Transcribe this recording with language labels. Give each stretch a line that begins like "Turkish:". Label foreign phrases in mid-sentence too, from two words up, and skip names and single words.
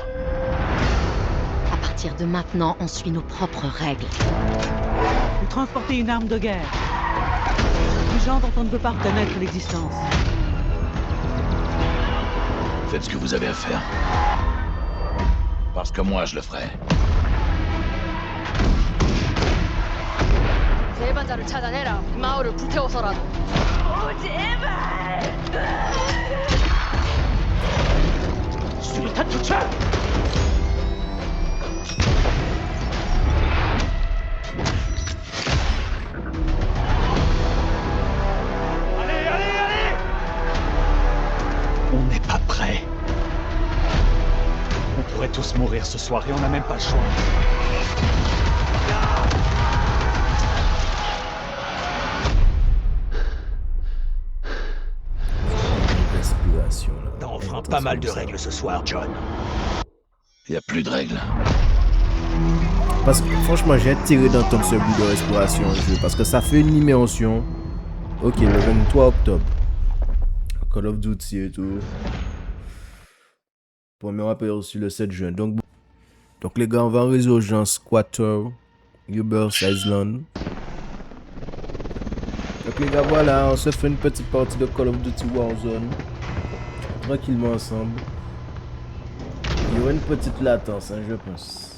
French: À partir de maintenant, on suit nos propres règles. Vous transportez une arme de guerre. Du genre dont on ne peut pas reconnaître l'existence. Faites ce que vous avez à faire. Parce que moi, je le ferai.
Korean: 대반자를 찾아내라. 마을을 불태워서라도. 수류탄 투척!
French: On n'est pas prêt. On pourrait tous mourir ce soir et on n'a même pas le choix. Respiration là. T'as enfreint pas mal de règles ce soir, John. Il n'y a plus de règles. Parce que franchement, j'ai tiré d'entendre ce bruit de respiration en jeu. Parce que ça fait une immersion. Ok, le 23 octobre. Call of Duty et tout. Premier aperçu le 7 juin. Donc les gars, on va en résurgence Squatter, Uber Island. Donc les gars, voilà, on se fait une petite partie de Call of Duty Warzone. Tranquillement ensemble. Il y aura une petite latence, hein, je pense.